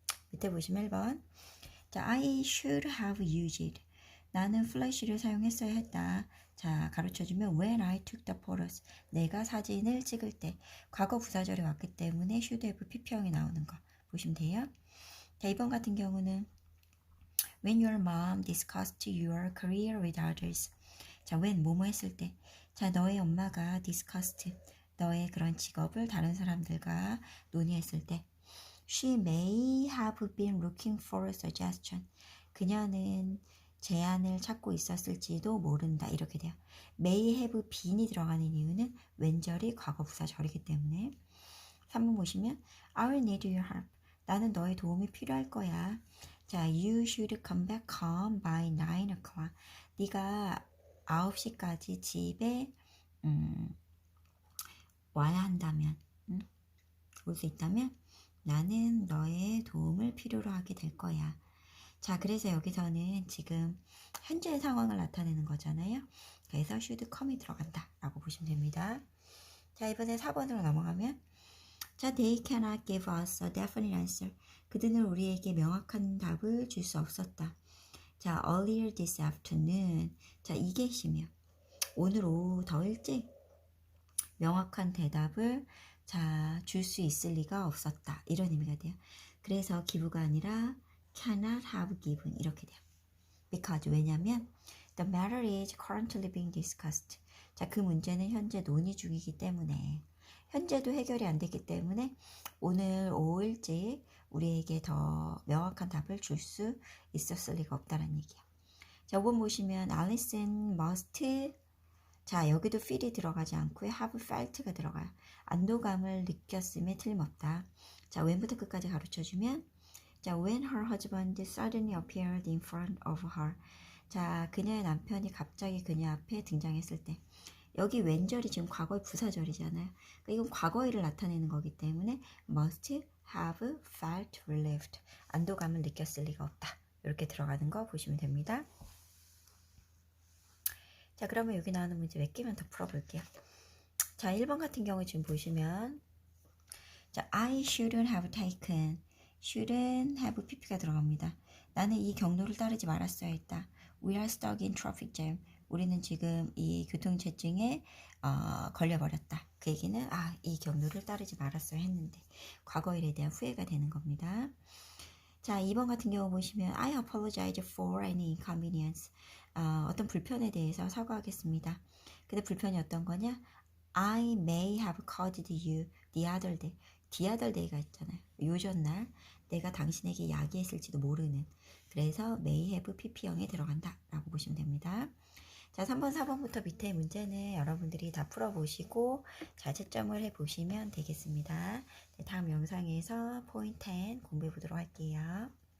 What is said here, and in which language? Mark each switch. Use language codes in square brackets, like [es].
[ko] 밑에 보시면 1번. 자, [en] I should have used, [ko] 나는 플래시를 사용했어야 했다. 자, 가르쳐주면 [en] when I took the photos, [ko] 내가 사진을 찍을 때. 과거 부사절이 왔기 때문에 should have pp형이 나오는 거 보시면 돼요. 자, 2번 같은 경우는 [en] when your mom discussed your career with others. [ko] 자, when 뭐뭐 했을 때. 자, 너의 엄마가 discussed, 너의 그런 직업을 다른 사람들과 논의했을 때. [en] She may have been looking for a suggestion. [ko] 그녀는 제안을 찾고 있었을지도 모른다, 이렇게 돼요. may have been이 들어가는 이유는 왼절이 과거부사절이기 때문에. 3번 보시면 [en] I will need your help, [ko] 나는 너의 도움이 필요할 거야. [en] 자, you should come back home by 9 o'clock. [ko] 네가 9시까지 집에 와야 한다면, 올 수 있다면 나는 너의 도움을 필요로 하게 될 거야. 자, 그래서 여기서는 지금 현재의 상황을 나타내는 거잖아요. 그래서 should come이 들어간다 라고 보시면 됩니다. [en] 자, [ko] 이번에 4번으로 넘어가면, [en] 자, they cannot give us a definite answer. [ko] 그들은 우리에게 명확한 답을 줄 수 없었다. [en] 자, earlier this afternoon. [ko] 자, 이게 시며 오늘 오후 더 일찍 명확한 대답을 자, 줄 수 있을 리가 없었다, 이런 의미가 돼요. 그래서 give가 아니라 cannot have given, 이렇게 돼요. [en] because, [ko] 왜냐면 [en] the matter is currently being discussed. [ko] 자, 그 문제는 현재 논의 중이기 때문에, 현재도 해결이 안 됐기 때문에 오늘 오후 일찍 우리에게 더 명확한 답을 줄 수 있었을 리가 없다는 얘기예요. 자, 5번 보시면 Alison must, 자, 여기도 feel이 들어가지 않고요, have felt가 들어가요. 안도감을 느꼈음에 틀림없다. [en] 자, when부터 [ko] 끝까지 가르쳐주면, [en] 자, when her husband suddenly appeared in front of her. [ko] 자, 그녀의 남편이 갑자기 그녀 앞에 등장했을 때. 여기 왼절이 지금 과거의 부사절이잖아요. 그러니까 이건 과거일을 나타내는 거기 때문에 [en] must have felt relieved, [ko] 안도감을 느꼈을 리가 없다, 이렇게 들어가는 거 보시면 됩니다. 자, 그러면 여기 나오는 문제 몇 개만 더 풀어볼게요. 자, 1번 같은 경우 지금 보시면 자, [en] I shouldn't have taken, [ko] shouldn't have pp가 들어갑니다. 나는 이 경로를 따르지 말았어야 했다. [en] We are stuck in traffic jam. [ko] 우리는 지금 이 교통체증에 걸려버렸다. 그 얘기는 이 경로를 따르지 말았어야 했는데 과거일에 대한 후회가 되는 겁니다. 자, 2번 같은 경우 보시면 [en] I apologize for any inconvenience. [ko] 어떤 불편에 대해서 사과하겠습니다. 근데 불편이 어떤 거냐? [en] I may have caused you the other day. the other day가 있잖아요. [ko] 요전날 내가 당신에게 야기했을지도 모르는. 그래서 may have pp형에 들어간다 라고 보시면 됩니다. 자, 3번, 4번부터 밑에 문제는 여러분들이 다 풀어보시고 잘 채점을 해보시면 되겠습니다. 네, 다음 영상에서 포인트 10 공부해 보도록 할게요.